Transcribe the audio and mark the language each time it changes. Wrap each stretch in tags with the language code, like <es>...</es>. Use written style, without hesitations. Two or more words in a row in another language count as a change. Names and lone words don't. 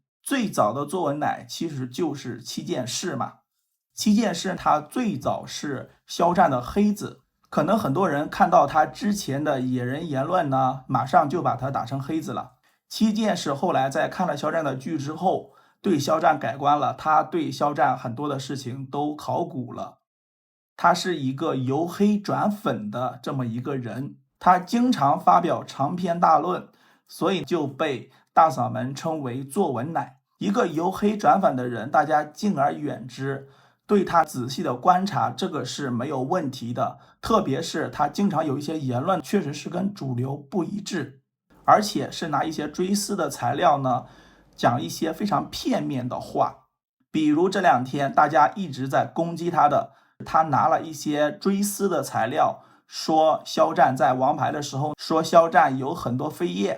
<zh>最早的作文奶其實就是7件事嘛。7件事他最早是肖戰的黑子，可能很多人看到他之前的野人言論呢，馬上就把他打成黑子了。7件事後來在看了肖戰的劇之後，對肖戰改觀了，他对肖戰很多的事情都考古了。他是一個由黑轉粉的這麼一個人，他經常發表長篇大論，所以就被大嗓門稱為作文奶。一個由黑轉粉的人，大家敬而遠之， 對他仔細的觀察，這個是沒有問題的。特別是他經常有一些言論確實是跟主流不一致，而且是拿一些追思的材料呢，講一些非常片面的話。比如這兩天大家一直在攻擊他的，他拿了一些追思的材料，說肖战在王牌的时候，說肖戰有很多緋頁。</zh>